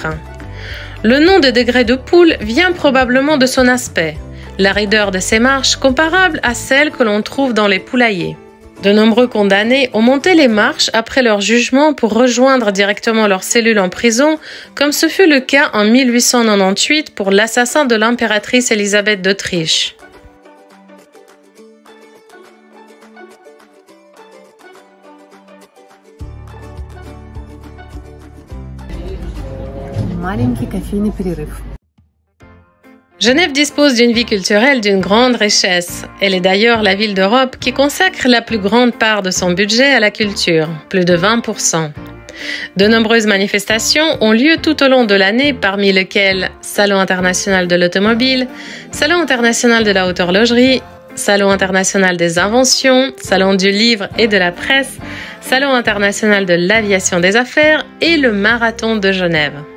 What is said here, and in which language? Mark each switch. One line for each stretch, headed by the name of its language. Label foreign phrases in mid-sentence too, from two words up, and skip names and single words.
French: Le nom de Degrés de Poule vient probablement de son aspect, la raideur de ces marches comparable à celle que l'on trouve dans les poulaillers. De nombreux condamnés ont monté les marches après leur jugement pour rejoindre directement leur cellule en prison, comme ce fut le cas en 1898 pour l'assassin de l'impératrice Élisabeth d'Autriche.
Russian: Маленький кофейный перерыв.
French: Genève dispose d'une vie culturelle d'une grande richesse. Elle est d'ailleurs la ville d'Europe qui consacre la plus grande part de son budget à la culture, plus de 20%. De nombreuses manifestations ont lieu tout au long de l'année, parmi lesquelles Salon international de l'automobile, Salon international de la haute horlogerie, Salon international des inventions, Salon du livre et de la presse, Salon international de l'aviation des affaires et le Marathon de Genève.